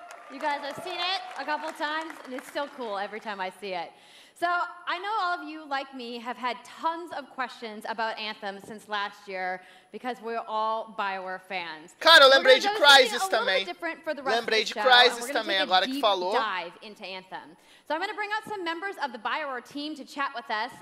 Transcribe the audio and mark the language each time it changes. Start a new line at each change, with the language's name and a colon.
English: You guys have seen it a couple times, and it's still cool every time I see it. So, I know all of you, like me, have had tons of questions about Anthem since last year, because we're all BioWare fans.
Portuguese: Cara, eu lembrei de Crysis também. Lembrei de Crysis também, agora que falou.
English: Dive into Anthem. So I'm going to bring out some members of the BioWare team to chat with us.